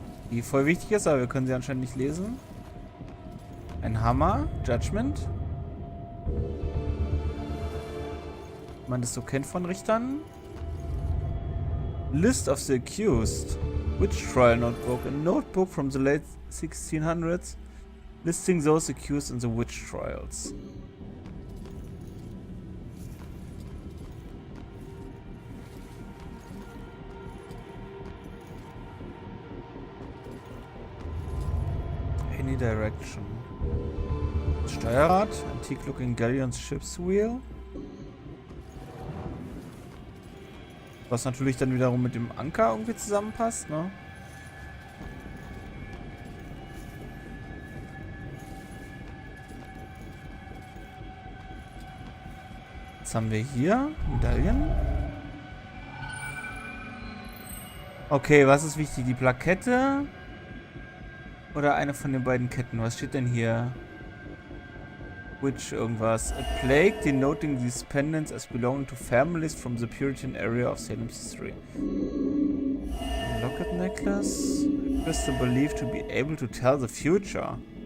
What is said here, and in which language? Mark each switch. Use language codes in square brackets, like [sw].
[de] Die voll wichtig ist, aber wir können sie anscheinend nicht lesen. Ein Hammer. Judgment. Wie man das so kennt von Richtern. [en] List of the accused. Witch trial notebook. A notebook from the late 1600s listing those accused in the witch trials. Any direction. Steuerrad, antique looking galleon's ship's wheel. [de] Was natürlich dann wiederum mit dem Anker irgendwie zusammenpasst, ne? Was haben wir hier? Medaillen. Okay, was ist wichtig? Die Plakette? Oder eine von den beiden Ketten. Was steht denn hier? [en] Which irgendwas. A plague denoting these pendants as belonging to families from the Puritan area of Salem's history. A locket necklace. A crystal believed to be able to tell the future.